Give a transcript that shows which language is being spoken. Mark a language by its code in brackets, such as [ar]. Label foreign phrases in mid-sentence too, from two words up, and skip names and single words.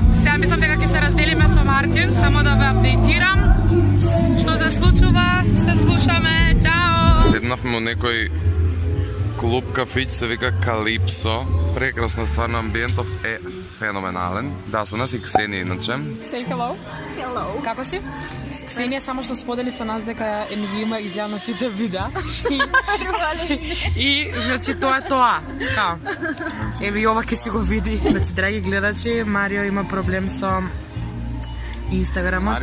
[mk] Сега мислам дека ќе се разделиме со Мартин, само да ве апдейтирам. Што се случува, се слушаме. Чао! Седнавме у некој клуб кафиќ, се вика Калипсо. Прекрасно, стварно, амбиентов е феноменален. Да, со нас и Ксенија иначе. [en] Say hello. Hello. [mk] Како си? С Ксенија само што сподели со нас дека NVM изгледа на сите видеа. И значи тоа е тоа. Така. Еве и ова ќе си го види. Значи, драги гледачи, Марио има проблем со Инстаграмот.